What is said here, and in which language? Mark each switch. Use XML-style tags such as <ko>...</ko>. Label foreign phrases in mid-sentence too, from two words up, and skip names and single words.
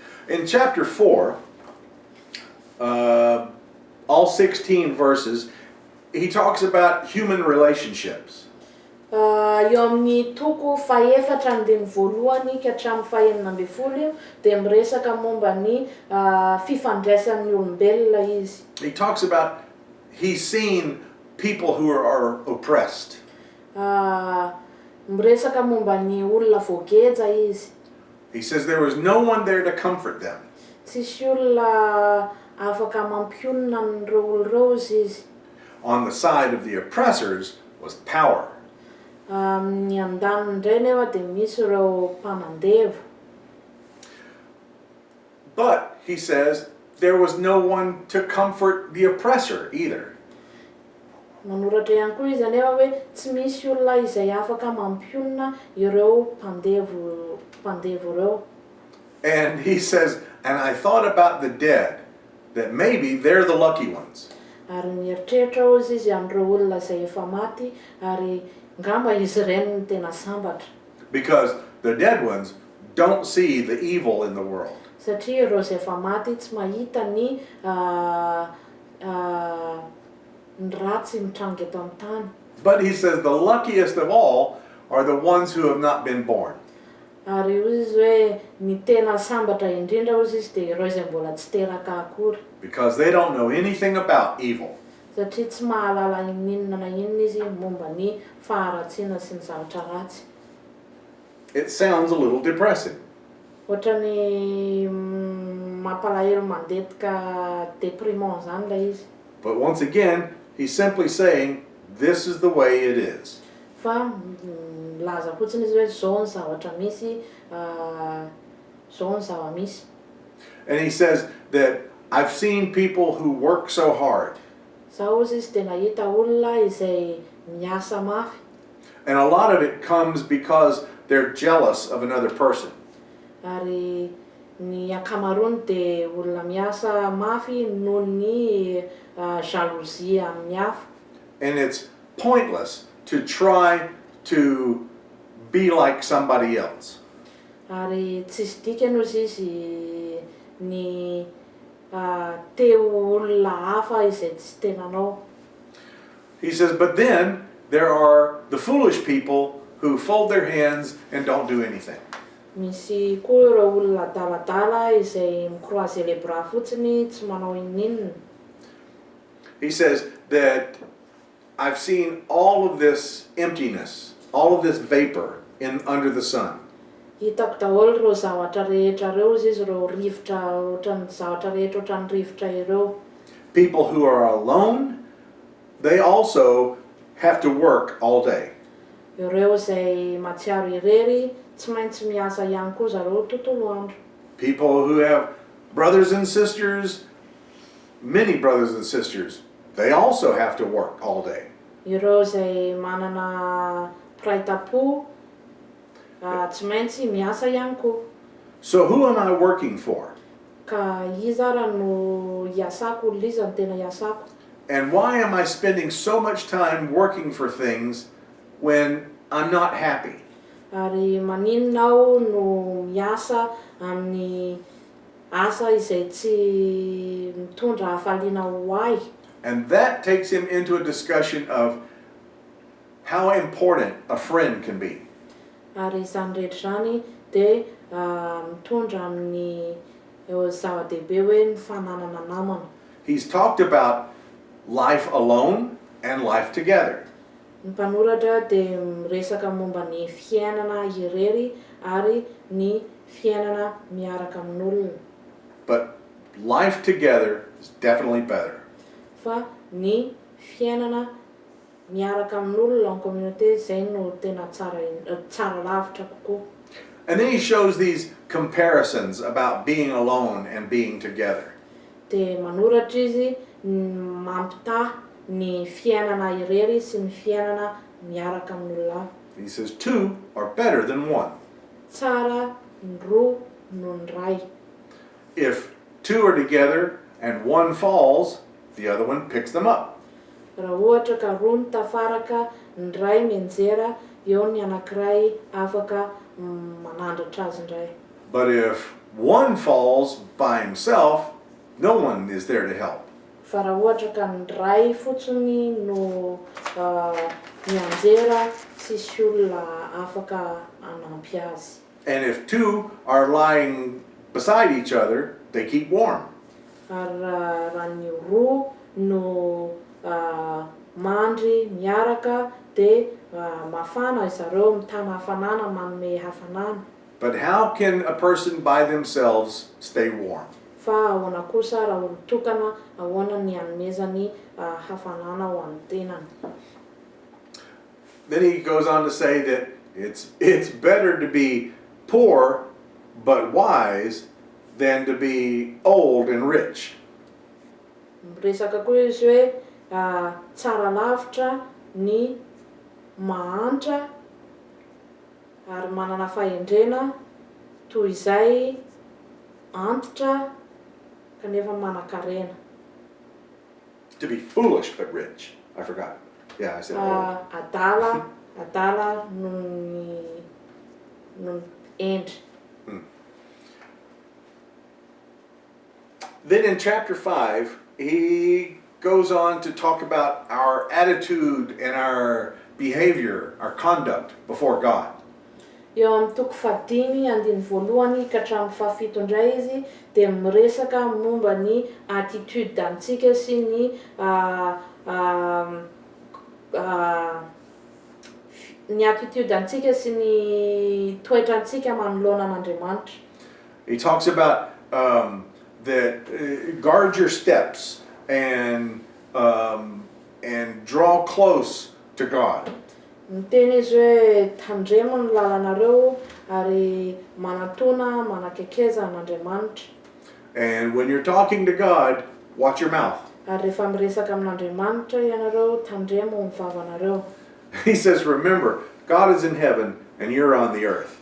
<en>In chapter 4, all 16 verses, he talks about human relationships.</en> <mg>Eo amin'ny toko faefatra andiny voalohany ka hatramin'ny fahaenina ambin'ny folo dia miresaka momba ny fifandraisan'ny olombelona izy.</mg> <en>He talks about he's seen people who are oppressed.</en> <mg>Miresaka momba ny olona voageja izy.</mg> <en>He says there was no one there to comfort them.</en> <mg>Tsisy olona afaka mampionona an'ireo olon'ireo izy.</mg> <en>On the side of the oppressors was power.</en> <mg>Ny andaniny indray nefa dia misy ireo mpanandevo.</mg> <en>But he says there was no one to comfort the oppressor either.</en> <mg>Manoratra ihany koa izy anefa hoe tsy misy olona izay afaka mampionona ireo mpandevo ireo.</mg> <en>And he says, and I thought about the dead, that maybe they're the lucky ones.</en> <mg>Ary mieritreritra ozy izy amin'ireo olona izay efa maty ary ngamba izy ireny no tena sambatra.</mg> <en>Because the dead ones don't see the evil in the world.</en> <mg>Satria ireo izay efa maty tsy mahita ny ratsy mitrangy eto amin'ny tany.</mg> <en>But he says the luckiest of all are the ones who have not been born.</en> <mg>Ary izy hoe ny tena sambatra indrindra ozy izy dia ireo izay mbola tsy teraka akory.</mg> <en>Because they don't know anything about evil.</en> <mg>Satria tsy mahalala inona na inona izy momba ny faharatsiana sy ny zavatra ratsy.</mg> <en>It sounds a little depressing.</en> <mg>Ohatrany mampalahelo mandetika déprimant zany ilay izy.</mg> <en>But once again, he's simply saying, this is the way it is.</en> <mg>Fa laza fotsiny izy hoe zao ny zavatra misy, zao ny zava-misy.</mg> <en>And he says that I've seen people who work so hard.</en> <mg>Zao izy dia nahita olona izay miasa mafy.</mg> <en>And a lot of it comes because they're jealous of another person.</en> <mg>Ary ny ankamaroany dia olona miasa mafy noho ny jalousie amin'ny hafa.</mg> <en>And it's pointless to try to be like somebody else.</en> <mg>Ary tsisy dikany ozy izy ny teo olona hafa izay tsy tenanao.</mg> <en>He says, but then there are the foolish people who fold their hands and don't do anything.</en> <mg>Misy koa ireo olona adaladala izay mikroaze</mg> <fr>les bras</fr> <mg>fotsiny tsy manao inninona.</mg> <en>He says that I've seen all of this emptiness, all of this vapor under the sun.</en> <mg>Hitako daholo ireo zavatra rehetra ireo izy ireo rivotra ohatran'ny zavatra rehetra ohatran'ny rivotra ireo.</mg> <en>People who are alone, they also have to work all day.</en> <mg>Ireo izay matsiaro irery tsy maintsy miasa ihany koa zareo tontolo andro.</mg> <en>People who have brothers and sisters, many brothers and sisters, they also have to work all day.</en> <mg>Ireo izay manana praitapo tsy maintsy miasa ihany koa.</mg> <en>So who am I working for?</en> <mg>Ka iza raha no iasako, liza no tena iasako.</mg> <en>And why am I spending so much time working for things when I'm not happy?</en> <mg>Ary maninona aho no miasa amin'ny asa izay tsy mitondra hafaliana ho ahy.</mg> <en>And that takes him into a discussion of how important a friend can be.</en> <mg>Ary izany rehetra zany dia mitondra amin'ny zava-dehibe hoe ny fananana namana.</mg> <en>He's talked about life alone and life together.</en> <mg>Ny mpanoratra dia miresaka momba ny fiainana irery ary ny fiainana miaraka amin'olona.</mg> <en>But life together is definitely better.</en> <mg>Fa ny fiainana miaraka amin'olona</mg> <fr>en communauté</fr> <mg>zay no tena tsara lavitra kokoa.</mg> <en>And then he shows these comparisons about being alone and being together.</en> <mg>Dia manoratra izy mampitahy ny fiainana irery sy ny fiainana miaraka amin'olona.</mg> <en>He says two are better than one.</en> <mg>Tsara ny roa no ny ray.</mg> <en>If two are together and one falls, the other one picks them up.</en> <mg>Raha ohatra ka roa ny tafaraka, ny ray mianjera, eo ny anankiray afaka manandratra azy indray.</mg> <en>But if one falls by himself, no one is there to help.</en> <mg>Fa raha ohatra ka ny ray fotsiny no mianjera, tsisy olona afaka hanampy azy.</mg> <en>And if two are lying beside each other, they keep warm.</en> <mg>Ary raha ny roa no mandry miaraka dia mafana zareo, mitana hafanana, manome hafanana.</mg> <en>But how can a person by themselves stay warm?</en> <mg>Fa ahoana kosa raha olo tokana, ahoana ny hanomezany hafanana ho an'ny tenany.</mg> <en>Then he goes on to say that it's better to be poor but wise than to be old and rich.</en> <mg>Resaka koa izy hoe tsara lavitra ny mahantra ary manana fahendrena toy izay antitra kanefa manan-karena.</mg> <en>To be foolish but rich. I forgot. Yeah, I said old.</en> <mg>Adala no ny endry.</mg> <en>Then in chapter 5, he goes on to talk about our attitude and our behavior, our conduct before God.</en> <mg>Eo amin'ny toko fadimy andiny voalohany ka hatramin'ny fahafito indray izy dia miresaka momba ny attitude-ntsika sy ny attitude-ntsika sy ny toetrantsika manoloana an'Andriamanitra.</mg> <en>He talks about that guard your steps and draw close to God.</en> <mg>Miteny izy hoe tandremo ny lalanaareo ary manatona, manakekeza an'Andriamanitra.</mg> <en>And when you're talking to God, watch your mouth.</en> <mg>Ary rehefa miresaka amin'Andriamanitra ianareo, tandremo ny vavanareo.</mg> <en>He says, remember, God is in heaven and you're on the earth.</en>